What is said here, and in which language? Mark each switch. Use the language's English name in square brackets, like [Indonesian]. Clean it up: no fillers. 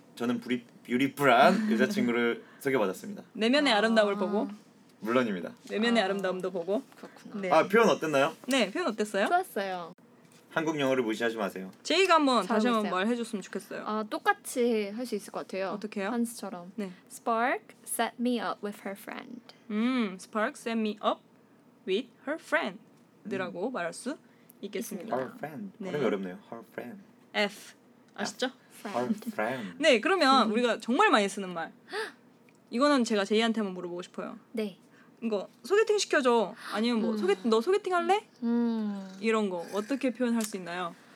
[Korean] 저는 뷰티풀한 여자친구를 소개받았습니다. 내면의 아름다움을 보고? 물론입니다. 내면의 아름다움도 보고? 그렇구나. 네. 아, 표현 어땠나요? 네, 표현 어땠어요? 좋았어요. 한국 영어를 무시하지 마세요. 제이가 한번 다시 한번 말 해줬으면 좋겠어요. 아, 똑같이 할 수 있을 것 같아요. 어떻게요? 한스처럼. 네. [English] Spark set me up with her friend. Spark set me up with her friend. [Korean] 라고 말할 수 있겠습니다. [English] Her friend. [Korean] 네. 발음이 어렵네요. [English] Her friend. [Korean] F. 아시죠? [English] Friend. [Korean] 네, 그러면 우리가 정말 많이 쓰는 말. 이거는 제가 제이한테 한번 물어보고 싶어요. 네. 이거 소개팅 시켜줘. 아니면 뭐 소개팅 너 소개팅 할래? 이런 거 어떻게 표현할 수 있나요?